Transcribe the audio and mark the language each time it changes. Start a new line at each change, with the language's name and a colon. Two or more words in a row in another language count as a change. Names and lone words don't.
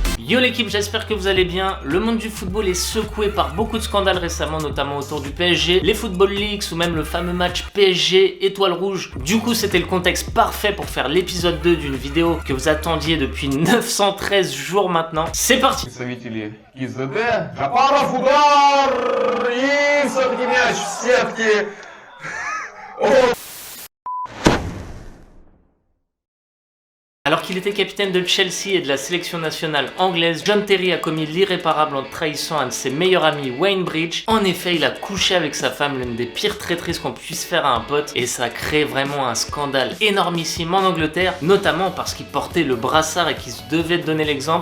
French: Yo l'équipe, j'espère que vous allez bien. Le monde du football est secoué par beaucoup de scandales récemment, notamment autour du PSG, les Football Leaks ou même le fameux match PSG Étoile Rouge. Du coup, c'était le contexte parfait pour faire l'épisode 2 d'une vidéo que vous attendiez depuis 913 jours maintenant. C'est parti.
Russian: Представители ИЗД. Жапаров удар! И все-таки мяч в сетке.
French: Alors qu'il était capitaine de Chelsea et de la sélection nationale anglaise, John Terry a commis l'irréparable en trahissant un de ses meilleurs amis, Wayne Bridge. En effet, il a couché avec sa femme, l'une des pires traîtrises qu'on puisse faire à un pote, et ça a créé vraiment un scandale énormissime en Angleterre, notamment parce qu'il portait le brassard et qu'il se devait de donner l'exemple.